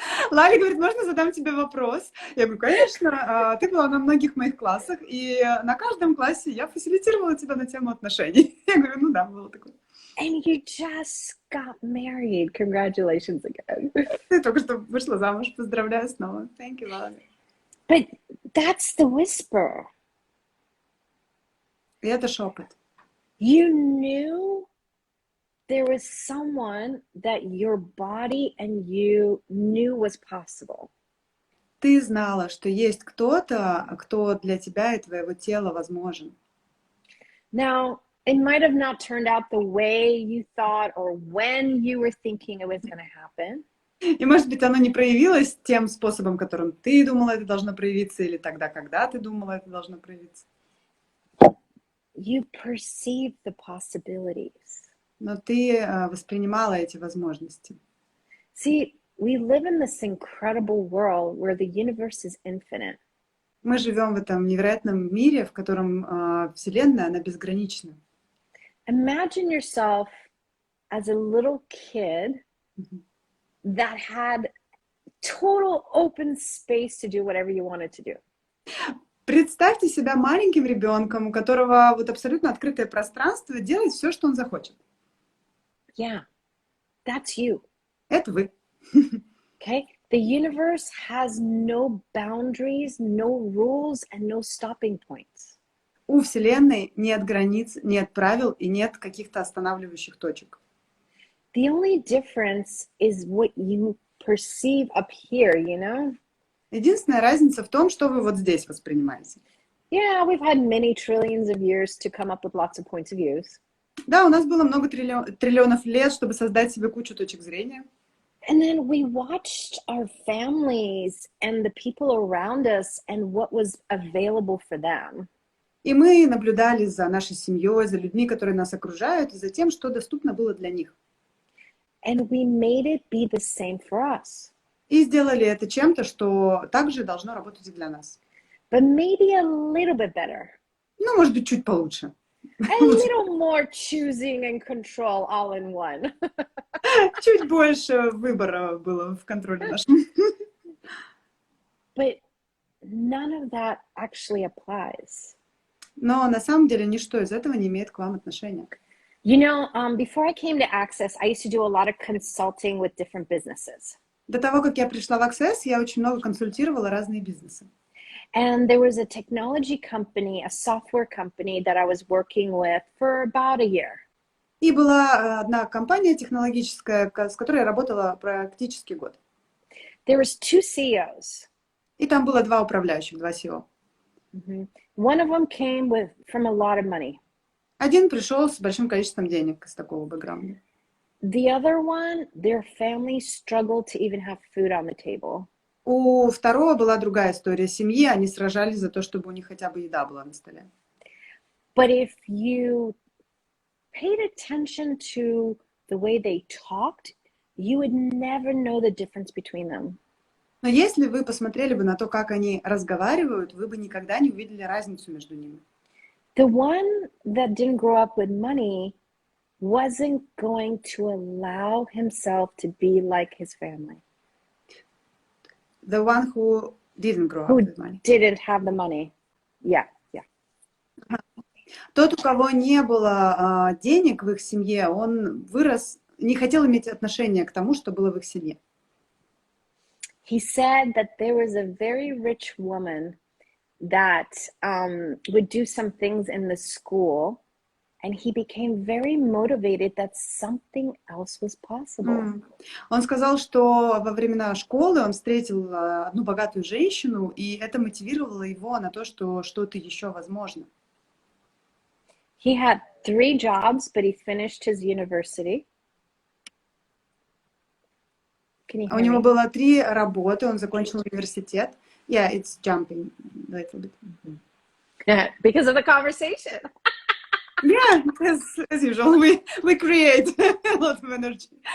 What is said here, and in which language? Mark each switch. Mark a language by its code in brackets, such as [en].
[ru] Лали говорит, можно задам тебе вопрос? Я говорю, конечно. Ты была на многих моих классах, и на каждом классе я фасилитировала тебя на тему отношений. Я говорю, ну да, было такое. [en] And you just got married. Congratulations again. [ru] Ты только что вышла замуж. Поздравляю снова. [en] Thank you, Laleh. But that's the whisper. [ru] И это шепот. [en] You knew there was someone that your body and you knew was possible. [ru] Ты знала, что есть кто-то, кто для тебя и твоего тела возможен. [en] Now, it might have not turned out the way you thought or when you were thinking it was going to happen. [ru] И, может быть, оно не проявилось тем способом, которым ты думала, это должно проявиться, или тогда, когда ты думала, это должно проявиться. [en] You perceived the possibilities. [ru] Но ты воспринимала эти возможности. [en] See, we live in this incredible world where the universe is infinite. [ru] Мы живем в этом невероятном мире, в котором Вселенная, она безгранична. [en] Imagine yourself as a little kid that had total open space to do whatever you wanted to do. [ru] Представьте себя маленьким ребенком, у которого вот абсолютно открытое пространство, делать все, что он захочет. [en] Yeah, that's you. [ru] Это вы. [en] Okay? The universe has no boundaries, no rules, and no stopping points. [ru] У Вселенной нет границ, нет правил и нет каких-то останавливающих точек. [en] The only difference is what you perceive up here, you know? [ru] Единственная разница в том, что вы вот здесь воспринимаете. [en] Yeah, we've had many trillions of years to come up with lots of points of views. [ru] Да, у нас было много триллионов лет, чтобы создать себе кучу точек зрения. [en] And then we watched our families and the people around us and what was available for them. [ru] И мы наблюдали за нашей семьей, за людьми, которые нас окружают, и за тем, что доступно было для них. [en] And we made it be the same for us. [ru] И сделали это чем-то, что также должно работать и для нас. [en] But maybe a little bit better. [ru] Ну, может быть, чуть получше. [en] A little more choosing and control all in one. [ru] Чуть больше выбора было в контроле нашем. [en] But none of that actually applies. [ru] Но на самом деле ничто из этого не имеет к вам отношения. [en] You know, before I came to Access, I used to do a lot of consulting with different businesses. [ru] До того, как я пришла в Access, я очень много консультировала разные бизнесы. [en] And there was a technology company, a software company that I was working with for about a year. [ru] И была одна компания технологическая, с которой я работала практически год. [en] There was two CEOs. [ru] И там было два управляющих, два CEO. [en] One of them came from a lot of money. [ru] Один пришел с большим количеством денег из такого бэкграунда. [en] The other one, their family struggled to even have food on the table. [ru] У второго была другая история семьи, они сражались за то, чтобы у них хотя бы еда была на столе. [en] But if you paid attention to the way they talked, you would never know the difference between them. [ru] Но если вы посмотрели бы на то, как они разговаривают, вы бы никогда не увидели разницу между ними. [en] The one that didn't grow up with money wasn't going to allow himself to be like his family. The one who didn't grow up Who with money. didn't have the money. Yeah. [ru] Тот, у кого не было денег в их семье, он вырос, не хотел иметь отношения к тому, что было в их семье. [en] He said that there was a very rich woman that would do some things in the school, and he became very motivated that something else was possible. [ru] Он сказал, что во времена школы он встретил одну богатую женщину, и это мотивировало его на то, что что-то еще возможно. [en] He had 3 jobs, but he finished his university. Can you hear [ru] У него [en] me? [ru] было 3 работы, он закончил университет. [en] Yeah, it's jumping a little bit. Because of the conversation. Yeah, as usual, we create a lot of energy.